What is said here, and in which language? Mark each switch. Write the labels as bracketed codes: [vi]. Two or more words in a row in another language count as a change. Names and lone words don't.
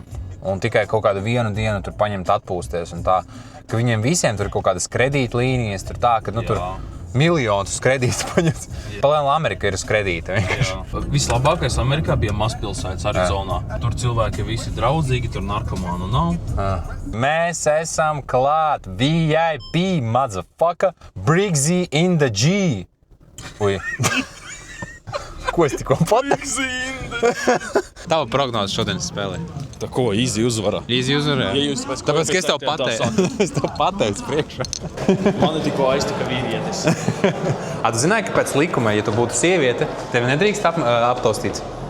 [lv] Un tikai kaut kādu vienu dienu tur paņemt atpūsties un tā, ka viņiem visiem tur ir kaut kādas kredītlīnijas, tur tā, ka tur miljonus kredītus paņemt. Palēnā Amerika ir uz kredīta vienkārši. Vislabākais Amerikā bija mazpilsētas Arizonā. Tur cilvēki visi draudzīgi, tur narkomānu nav. Mēs esam klāt, [en] VIP, motherfucker, Brigzī in the G. [lv] Ui. Ko es tikko pateicu? Tava prognoze šodienas spēlē. Tā ko, easy uzvara. Easy uzvara? Tāpēc, ka es tev pateicu. Es tev pateicu priekšā. Mani tikko aiztika vīrietis. Tu zināji, ka pēc likuma, ja tu būtu sieviete, tevi nedrīkst aptaustīts?